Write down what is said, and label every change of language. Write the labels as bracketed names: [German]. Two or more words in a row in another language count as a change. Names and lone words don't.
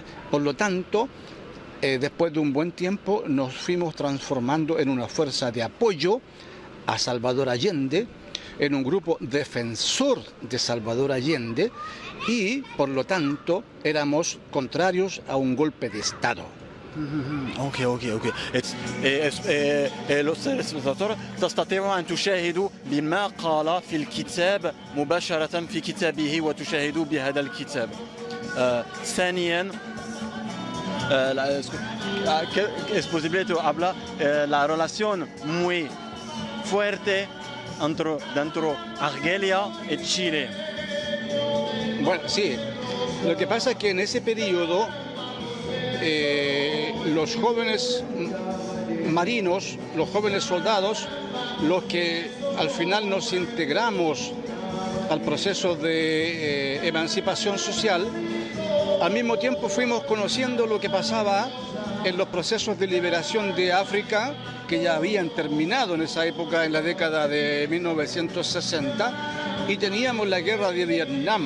[Spanish] Por lo tanto, después de un buen tiempo nos fuimos transformando en una fuerza de apoyo a Salvador Allende, en un grupo defensor de Salvador Allende y, por lo tanto, éramos contrarios a un golpe de Estado. [Arabic] اوكي. الاستاذ تستطيع ان تشاهدوا بما قال في الكتاب مباشره في كتابه وتشاهدوا بهذا الكتاب. [Spanish] ثانيا es posible hablar la relación muy fuerte dentro Argelia y Chile. Bueno, sí. Lo que pasa es que en ese periodo los jóvenes marinos, los jóvenes soldados, los que al final nos integramos al proceso de emancipación social, al mismo tiempo fuimos conociendo lo que pasaba en los procesos de liberación de África, que ya habían terminado en esa época, en la década de 1960, y teníamos la guerra de Vietnam.